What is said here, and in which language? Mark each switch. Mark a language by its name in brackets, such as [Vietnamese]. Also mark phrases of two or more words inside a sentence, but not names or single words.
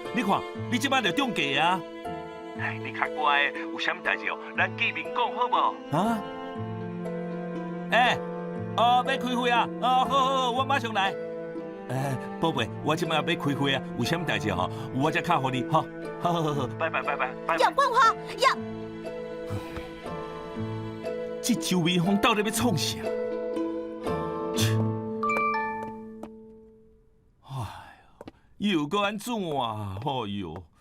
[Min Nan Chinese] 你看，你即摆就中计啊！哎，你较乖，有啥物代志哦？咱见面讲好无？啊？要开会啊！好，我马上来。宝贝，我即摆要开会啊，有啥物代志吼？我才敲互你，好，好，拜拜。叶冠华，叶。这周明峰到底要创啥？哎呦，又搁安怎啊？哎呦！